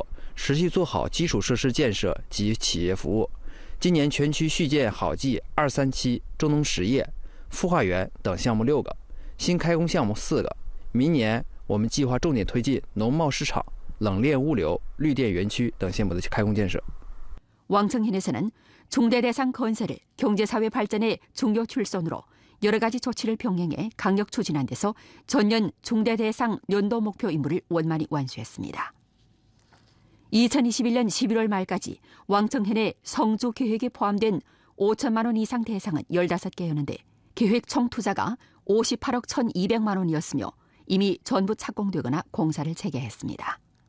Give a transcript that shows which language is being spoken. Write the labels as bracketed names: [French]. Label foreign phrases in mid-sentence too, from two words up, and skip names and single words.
[Chinese] 持续做好基础设施建设及企业服务。今年全区续建好记2、3期中农实业、孵化园等项目6个，新开工项目4个。明年我们计划重点推进农贸市场、冷链物流、绿电园区等项目的开工建设。 [Korean] 왕청현에서는 중대 대상 건설을 경제사회 발전의 중요 출선으로 여러 가지 조치를 병행해 강력 추진한 데서 전년 중대 대상 연도 목표 임무를 원만히 완수했습니다. 2021년 11월 말까지 왕청현의 성주 계획에 포함된 5천만 원 이상 대상은 15개였는데 계획 총 투자가 58억 1,200만 원이었으며 이미 전부 착공되거나 공사를 재개했습니다.